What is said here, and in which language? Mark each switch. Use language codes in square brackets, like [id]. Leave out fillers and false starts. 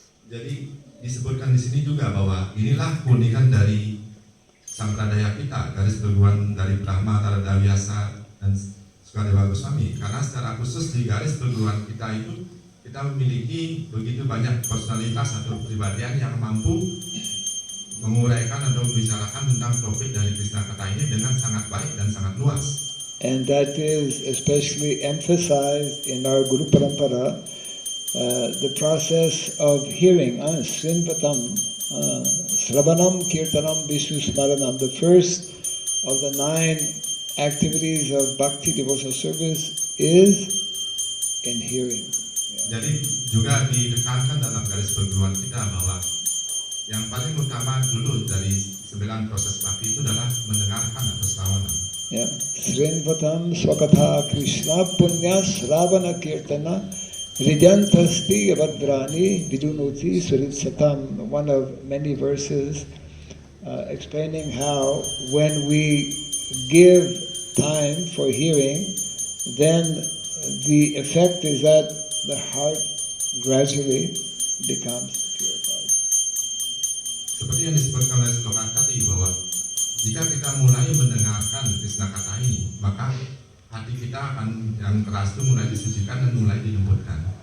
[id] Jadi disebutkan di sini juga bahwa inilah keunikan dari sampradaya kita, garis perguruan dari Brahma, Radha, Vyasa, dan Sukadeva Goswami. Karena secara khusus di garis perguruan kita itu kita memiliki begitu banyak personalitas atau kepribadian yang mampu menguraikan atau membicarakan tentang topik dari Krishna Katha ini dengan sangat baik dan sangat luas. [en] And that is especially emphasized in our Guru Parampara, the process of hearing, Srimvatam, Sravanam, Kirtanam, Vishnu Smaranam. The first of the 9 activities of Bhakti devotional service is in hearing. [id] Jadi juga ditekankan dalam garis perguruan kita bahwa yang paling utama dulu dari 9 proses bhakti itu adalah mendengarkan atau sravanam. [sa] Yeah. Srinvatam Swakatha Krishna Punya Sravana Kirtana Hridyantasti Yavadrani Vidunoti Suritsatam. [en] One of many verses explaining how when we give time for hearing, then the effect is that the heart gradually becomes purified. [id] Seperti yang disebutkan oleh slogan tadi bahwa jika kita mulai mendengarkan Krishna kata ini, maka hati kita akan yang keras itu mulai disucikan dan mulai dilembutkan.